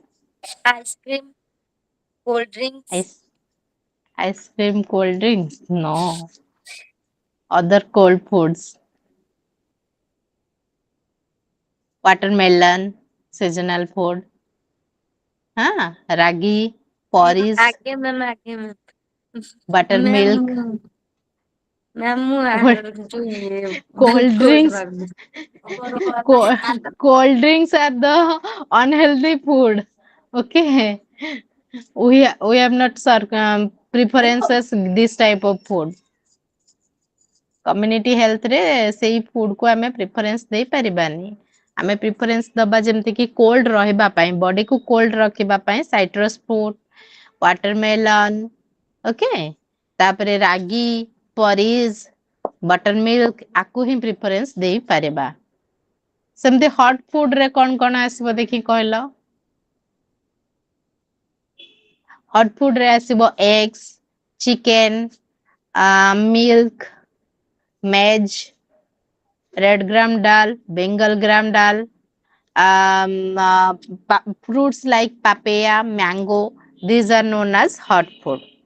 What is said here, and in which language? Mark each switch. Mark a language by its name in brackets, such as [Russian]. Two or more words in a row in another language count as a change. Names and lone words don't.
[English] Ice cream, cold drinks, Ice, ice cream, cold drinks? No. Other cold foods. Watermelon, seasonal food. Ragi, porridge, [Odia] ଆଜ୍ଞା ମ୍ୟାମ୍ [English] buttermilk, [Odia] ମ୍ୟାମ୍ ମୁଁ [English] cold, [Odia] ଯୋଉ ଇଏ [English] cold କୋଲ୍ଡ drinks. [Odia] ମାଗୁଛି। [English] Cold, cold drinks are the unhealthy food. Okay. We have not preferences this type of food. Community health [Odia] ରେ ସେଇ food କୁ ଆମେ preference ଦେଇ ପାରିବାନି। ଆମେ preference ଦବା ଯେମିତି କି cold ରହିବା ପାଇଁ, body କୁ cold ରଖିବା ପାଇଁ [English] citrus fruit, watermelon, okay? [Odia] ତାପରେ ରାଗି, [English] porridge, buttermilk [Odia] ଆକୁ ହିଁ preference ଦେଇ ପାରିବା। ସେମିତି [English] hot food [Odia] ରେ କଣ ଆସିବ ଦେଖି କହିଲ? [English] hot food [Odia] ରେ ଆସିବ [English] eggs, chicken, milk, maize, red gram dal, bengal gram dal, fruits like papaya, mango. These are known as hot food.